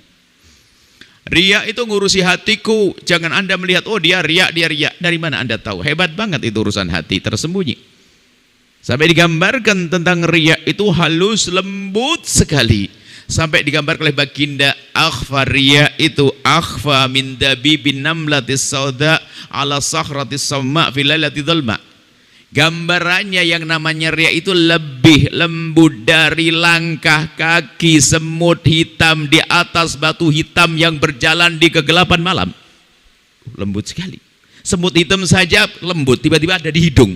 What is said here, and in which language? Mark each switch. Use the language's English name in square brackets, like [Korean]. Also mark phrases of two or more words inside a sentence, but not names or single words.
[Indonesian] Riya itu ngurusi hatiku, jangan Anda melihat, oh dia riya. Dari mana Anda tahu? Hebat banget itu urusan hati tersembunyi. Sampai digambarkan tentang riya itu halus, lembut sekali. Sampai digambarkan oleh baginda, [Arabic] أخفى الرياء itu أخفى من دبيب النملة السوداء على الصخرة الصماء في ليلة ظلماء. [Indonesian] Gambarannya yang namanya riya itu lebih lembut dari langkah kaki semut hitam di atas batu hitam yang berjalan di kegelapan malam. Lembut sekali. Semut hitam saja lembut, tiba-tiba ada di hidung.